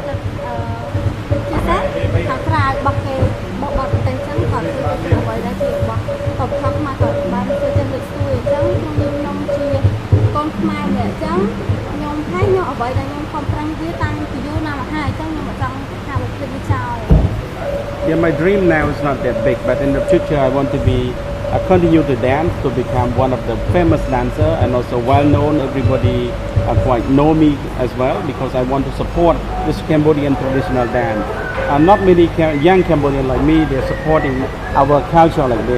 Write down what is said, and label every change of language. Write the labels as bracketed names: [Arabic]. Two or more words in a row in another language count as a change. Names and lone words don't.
[Khmer] ចិត្តជាសាខាងក្រៅរបស់គេមកបត់ទៅចឹងគាត់ជួយទៅអ្វីដែលជារបស់តបថាខ្មែរគាត់បានជួយចិត្តលើកស្ទួយអញ្ចឹងខ្ញុំជាកូនខ្មែរម្នាក់អញ្ចឹងខ្ញុំថាខ្ញុំអ្វីដែលខ្ញុំខំប្រឹងវាតាំងពីយូរណាស់មកហើយអញ្ចឹងខ្ញុំមិនចង់ថាវាភ្លេចវាចោល [English] Yeah, my dream now is not that big, but in the future I want to continue to dance to become one of the famous dancer and also well known. Everybody quite know me as well because I want to support this Cambodian traditional dance. Not many young Cambodians like me, they're supporting our culture like this.